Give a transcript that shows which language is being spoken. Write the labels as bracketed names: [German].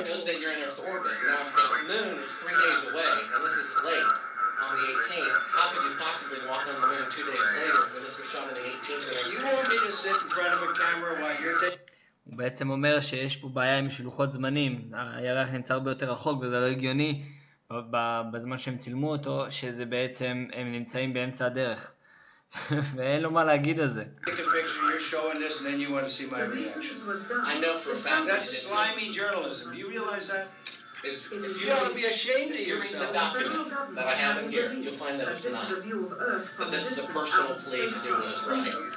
[English] It shows that you're in Earth orbit. Now, if the moon is 3 days away, and this is late, on the 18th, how could you possibly walk on the moon 2 days later when this was shot on the 18th? You want me to sit in front of a camera while you're taking... [Hebrew] הוא בעצם אומר שיש פה בעיה עם שלוחות זמנים. הירח נמצא הרבה יותר רחוק, וזה לא הגיוני בזמן שהם צילמו אותו, שזה בעצם, הם נמצאים באמצע הדרך. ואין לו מה להגיד על זה. [English] You're showing this and then you want to see my reaction. I know for a fact that's slimy journalism. Do you realize that? You ought to be ashamed of yourself. The document that I have in here, you'll find that it's not. But this is a personal plea to do what is right.